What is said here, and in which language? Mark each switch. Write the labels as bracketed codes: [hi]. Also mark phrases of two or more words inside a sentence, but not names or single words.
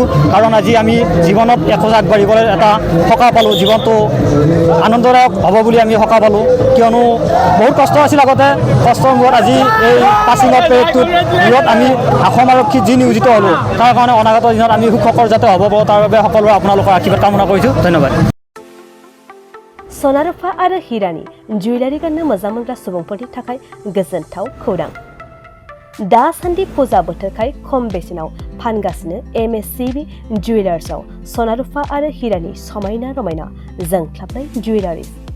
[as] কাৰণ আজি আমি জীৱনত এখোজ আগবাঢ়িবলৈ এটা সকাহ পালোঁ, জীৱনটো আনন্দদায়ক হ'ব বুলি আমি সকাহ পালোঁ। কিয়নো বহুত কষ্ট আছিল আগতে, কষ্টৰ মূৰত আজি এই পাছিঙৰ পেৰেডটোত আমি অসম আৰক্ষীত যি নিয়োজিত হ'লোঁ, তাৰ কাৰণে অনাগত দিনত আমি সুখকৰ যাতে হ'ব পাৰোঁ, তাৰ বাবে সকলোৰে আপোনালোকৰ আশীৰ্বাদ কামনা কৰিছোঁ। ধন্যবাদ। [brx] सना रुफा आरो हिरानि जुवेलारि गाननो मोजां मोनग्रा सुबुंफोरनि थाखाय गोजोनथाव खौरां। दासान्दि फुजा बोथोरखाय खम बेसेनाव फानगासिनो MSCB जुवेलार्सआव सना रुफा आरो हिरानि समायना रमायना जोंख्लाबनाय जुवेलारिज।